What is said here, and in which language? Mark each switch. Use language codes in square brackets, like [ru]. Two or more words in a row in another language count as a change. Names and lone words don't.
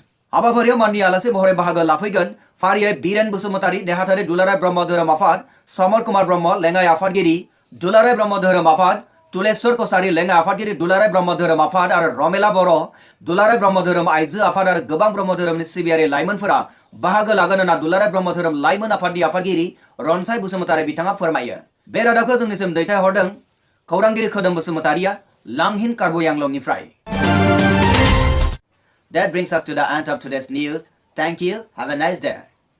[brx] हाबाफारियाव माननि आलासि महरै बाहागो लाफैगोन फारियै बीरेन बसुमतारी नेहाथारि दुलाराय ब्रह्म धोरोम आफाद, समर कुमार ब्रह्म लेङाइ आफादगिरि, दुलाराय ब्रह्म धोरोम आफाद, तुलेश्वर कसारी लेङा आफादगिरि दुलाराय ब्रह्म धोरोम आफाद आरो रमेला बर' दुलाराय ब्रह्म धोरोम आइजो आफाद आरो गोबां ब्रह्म धोरोमनि सिबियारि लाइमोनफोरा बाहागो लागोन होनना दुलाराय ब्रह्म धोरोम लाइमोन आफादनि आफादगिरि रनसाय बसुमतारी बिथाङा फोरमायो। बे रादाबखौ जोंनिसिम दैथायहरदों खौरांगिरि खोदोम बसुमतारिया लांहिन कार्बोयांलंनिफ्राय। [en] That brings us to the end of today's news. Thank you. Have a nice day.